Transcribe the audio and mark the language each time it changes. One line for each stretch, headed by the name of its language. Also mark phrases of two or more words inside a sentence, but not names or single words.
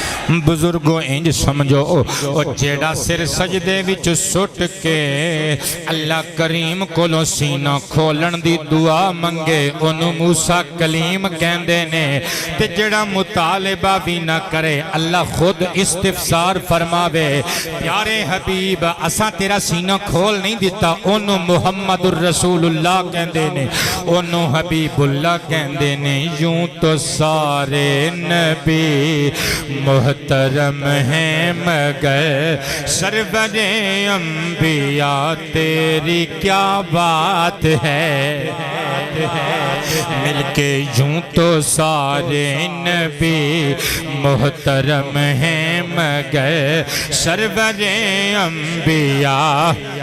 Punjabi: بزرگو انج سمجھو او جیڑا سر سجدے وچ سٹ کے اللہ کریم کولوں سینہ کھولن دی دعا منگے انہوں موسیٰ کلیم کہندے نے تے جیڑا مطالبہ بھی نہ کرے اللہ خود استفسار فرماوے پیارے حبیب اساں تیرا سینہ کھول نہیں دیتا انہوں محمد الرسول اللہ کہندے نے انہوں حبیب اللہ کہندے نے
Urdu: یوں تو سارے نبی محترم ہیں مگر سرور انبیاء تیری کیا بات ہے مل کے یوں تو سارے نبی محترم ہیں مگر سرور انبیاء